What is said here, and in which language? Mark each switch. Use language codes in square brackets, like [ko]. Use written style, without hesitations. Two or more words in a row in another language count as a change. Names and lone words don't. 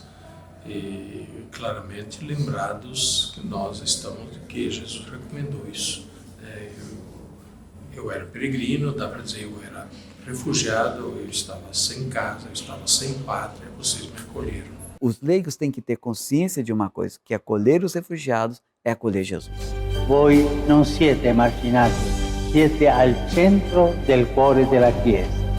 [pt] E claramente lembrados que nós estamos, que Jesus recomendou isso. Eu era peregrino, dá para dizer, eu era refugiado, eu estava sem casa, eu estava sem pátria, vocês me acolheram. Os leigos têm que ter consciência de uma coisa, que acolher os refugiados é acolher Jesus. [it] Voi non siete marginati, siete al centro del cuore della Chiesa.